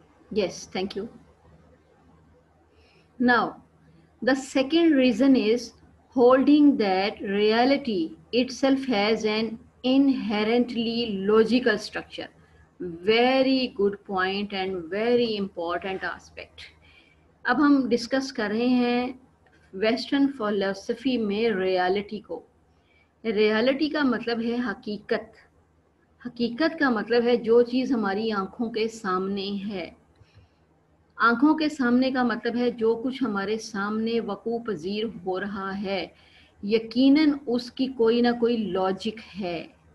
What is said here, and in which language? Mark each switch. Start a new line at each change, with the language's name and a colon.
English: Yes, thank you. Now, the second reason is holding that reality itself has an inherently logical structure. Very good point and very important aspect.
Urdu: اب ہم discuss کر رہے ہیں western فلسفی میں reality کو۔ Reality کا مطلب ہے حقیقت، حقیقت کا مطلب ہے جو چیز ہماری آنکھوں کے سامنے ہے۔ آنکھوں کے سامنے کا مطلب ہے جو کچھ ہمارے سامنے وقوع پذیر ہو رہا ہے، یقیناً اس کی کوئی نہ کوئی لاجک ہے۔